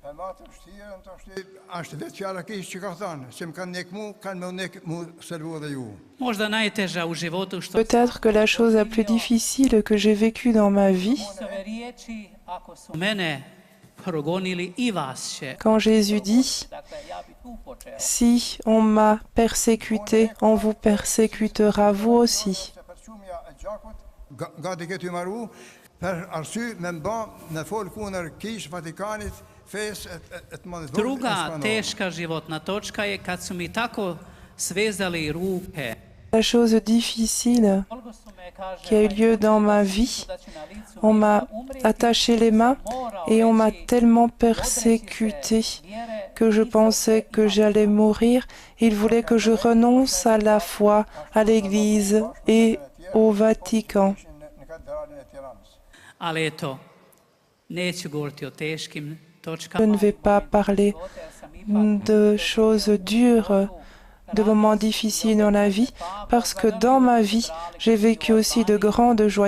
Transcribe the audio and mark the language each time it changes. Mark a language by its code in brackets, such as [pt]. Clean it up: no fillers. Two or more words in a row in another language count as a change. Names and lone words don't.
[fr] Peut-être que la chose la plus difficile que j'ai vécue dans ma vie, quand Jésus dit « Si on m'a persécuté, on vous persécutera vous aussi ». [hr] Druga teška životna točka je kad su mi tako svezali ruke. [fr] La chose difficile qui a eu lieu dans ma vie, on m'a attaché les mains et on m'a tellement persécuté que je pensais que j'allais mourir. Il voulait que je renonce à la foi, à l'Église et au Vatican. [hr] Ali eto, neću govoriti o teškim [fr] Je ne vais pas parler de choses dures, de moments difficiles dans la vie, parce que dans ma vie, j'ai vécu aussi de grandes joies.